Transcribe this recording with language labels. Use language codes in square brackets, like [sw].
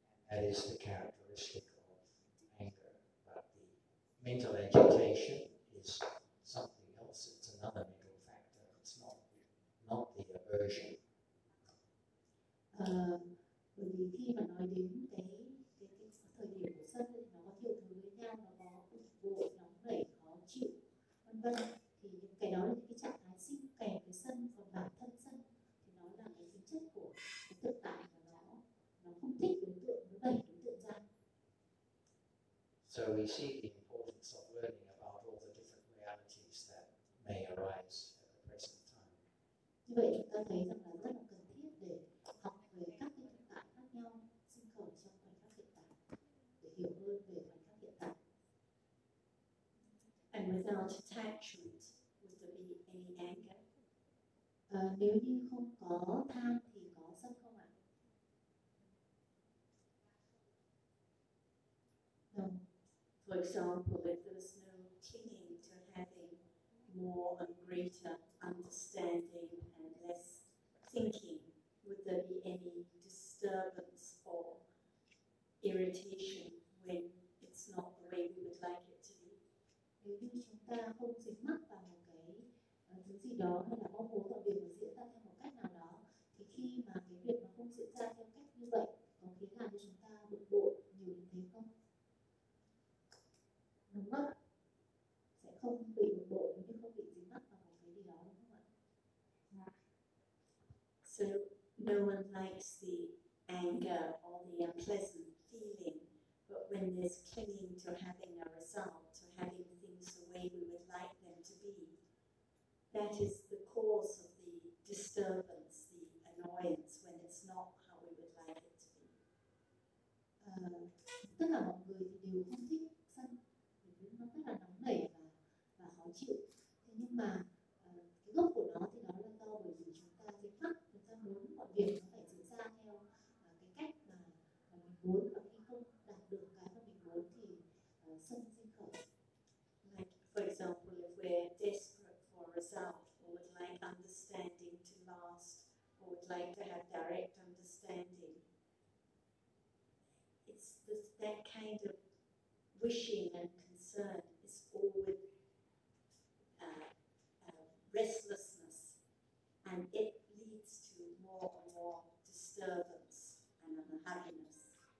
[en] That is the characteristic of anger. But the mental agitation is something else. It's another mental factor. It's not the aversion. [vi] Bởi khi mà nói đến cái thời điểm của sân thì nó có nhiều thứ với nhau, nó có bực bội, nóng nảy, khó chịu, vân vân, thì những cái đó là những cái trạng thái sinh kèm với sân. Còn bản thân sân thì nó là cái tính chất của cái thực tại của nó không thích đối tượng, nó đẩy đối tượng ra. [en] So we see the importance of learning about all the different realities that may arise at the present time. [vi] Như vậy chúng ta thấy rằng là rất là cần thiết để học về các cái thực tại khác nhau sinh khởi trong khoảnh khắc hiện tại để hiểu hơn về khoảnh khắc hiện tại. [en] And without attachment, would there be any anger? [vi] Nếu như không có tham thì có sân không ạ? [en] No. For example, if there was no clinging to having more and greater understanding and less thinking, would there be any disturbance or irritation when it's not the way we would like it to be? [vi] Nếu như chúng ta không dính mắc vào một cái thứ gì đó hay là mong muốn một việc diễn ra theo một cách nào đó, thì khi mà cái việc nó không diễn ra theo cách như vậy, có khiến làm cho chúng ta bực bội nhiều đến thế không? Đúng không? Sẽ không bị bực bội nếu như không bị dính mắc vào một cái gì đó, đúng không ạ? [en] So no one likes the anger or the unpleasant feeling, but when there's clinging to having a result, to having things the way we would like them to be, that is the cause of the disturbance, the annoyance, when it's not how we would like it to be. [vi] Tất cả mọi người thì đều không thích sân, vì nó rất là nóng nảy và khó chịu. Thế nhưng mà cái gốc của nó thì nó là do bởi vì chúng ta thích mắc. Mọi việc nó phải diễn ra theo cái cách mà mình muốn, và khi không đạt được cái mà mình muốn thì sân sinh khởi. [en] Like for example, if we're desperate for a result, or would like understanding to last, or would like to have direct understanding, it's this, that kind of wishing and concern is all with restlessness, and it leads to more and more disturbance and unhappiness.